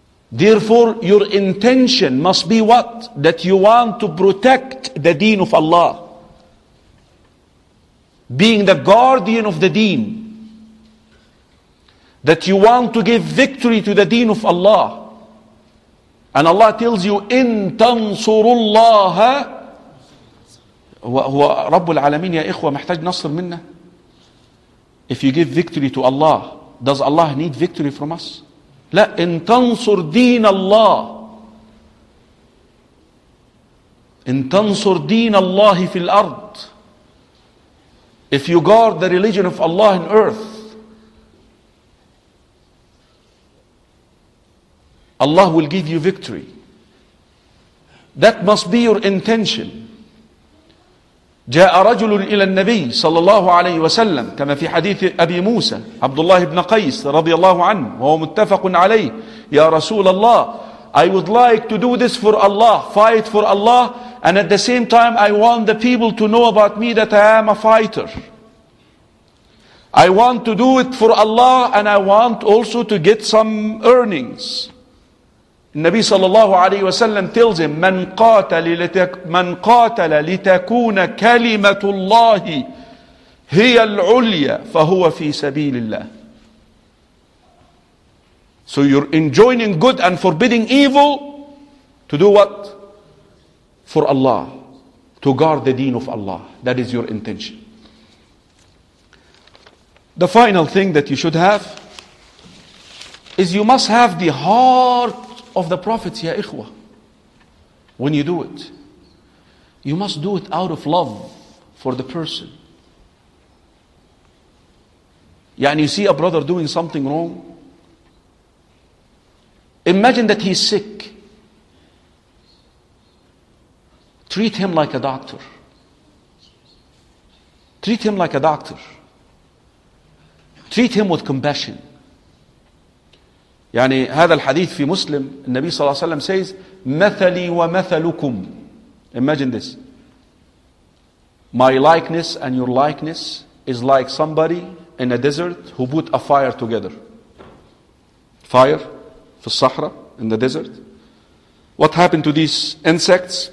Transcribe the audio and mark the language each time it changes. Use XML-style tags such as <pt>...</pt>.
<en>Therefore, your intention must be what? That you want to protect the deen of Allah. being the guardian of the deen, that you want to give victory to the deen of Allah. And Allah tells you,</en> <ar>إِن تَنْصُرُ اللَّهَ هو رب العالمين يا إخوة محتاج نصر منا.</ar> <en>If you give victory to Allah, does Allah need victory from us?</en> <ar>لا. إن تنصر دين الله, إن تنصر دين الله في الأرض,</ar> <en>if you guard the religion of Allah in earth, Allah will give you victory. That must be your intention.</en> <ar>جاء رجل إلى النبي صلى الله عليه وسلم كما في حديث أبي موسى عبد الله بن قيس رضي الله عنه وهو متفق عليه, يا رسول الله,</ar> <en>I would like to do this for Allah, fight for Allah, and at the same time I want the people to know about me that I am a fighter. I want to do it for Allah and I want also to get some earnings.</en> <ar>النبي صلى الله عليه وسلم</ar> <en>tells him,</en> <ar>من قاتل لتكون كلمة الله هي العليا فهو في سبيل الله.</ar> <en>So you're enjoining good and forbidding evil to do what? For Allah, to guard the deen of Allah. That is your intention. The final thing that you should have is you must have the heart of the prophets,</en> <ar>ya ikhwa.</ar> <en>When you do it, you must do it out of love for the person. Yeah, and you see a brother doing something wrong, imagine that he's sick, treat him like a doctor, treat him like a doctor, treat him with compassion.</en> <ar>يعني هذا الحديث في مسلم, النبي صلى الله عليه وسلم</ar> <en>says,</en> <ar>مثلي ومثلكم.</ar> <en>Imagine this. My likeness and your likeness is like somebody in a desert who put a fire together. Fire</en> <ar>في الصحراء,</ar> <en>in the desert. What happened to these insects?</en>